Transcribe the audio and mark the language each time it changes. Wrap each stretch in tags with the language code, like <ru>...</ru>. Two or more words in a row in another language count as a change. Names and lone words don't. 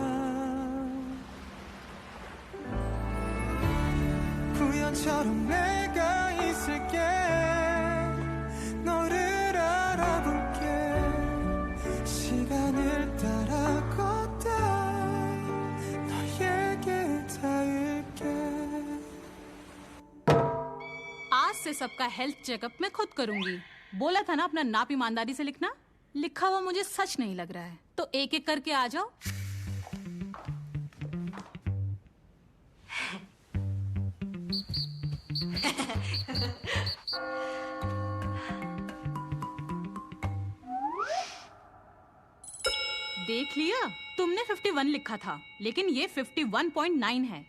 <ko>우연처럼 내가 있을게 너를 알아볼게 시간을 따라 걷다 너에게 닿을게</ko> <hi>आज से सबका</hi> <en>health checkup</en> <hi>मैं खुद करूंगी। बोला था ना अपना नाप ईमानदारी से लिखना। लिखा हुआ मुझे सच नहीं लग रहा है, तो एक एक करके आ जाओ। देख लिया, तुमने 51 लिखा था, लेकिन ये 51.9 है।</hi>